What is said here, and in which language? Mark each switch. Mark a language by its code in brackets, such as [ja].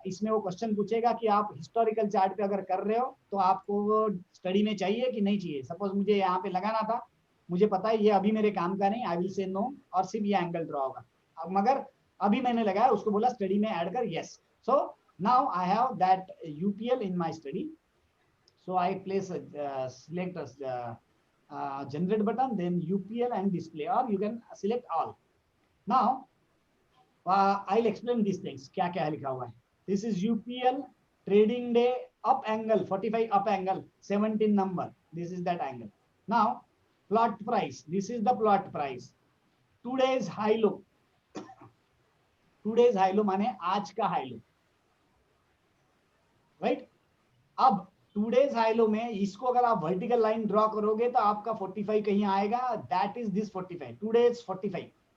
[hi] इसमें वो क्वेश्चन पूछेगा कि आप हिस्टोरिकल चार्ट पे अगर कर रहे हो तो आपको स्टडी में चाहिए कि नहीं चाहिए। सपोज मुझे यहाँ पे लगाना था, मुझे पता है ये अभी मेरे काम का नहीं, [en] I will say no, [hi] और सिर्फ ये एंगल ड्रॉ होगा। अब मगर अभी मैंने लगाया, उसको बोला स्टडी में ऐड कर, yes. [en] So now I have that UPL in my study. So I place select as generate button, then UPL and display, or you can select all. Now I'll explain these things. [hi] क्या क्या लिखा हुआ है। [en] This is UPL trading day up angle 45 up angle 17 number. This is that angle. Now plot price. This is the plot price. [hi] Today's high low, today's high low माने आज का high low, right. अब today's high low में इसको अगर आप vertical line draw करोगे तो आपका 45 कहीं आएगा, [en] That is this 45, today's 45।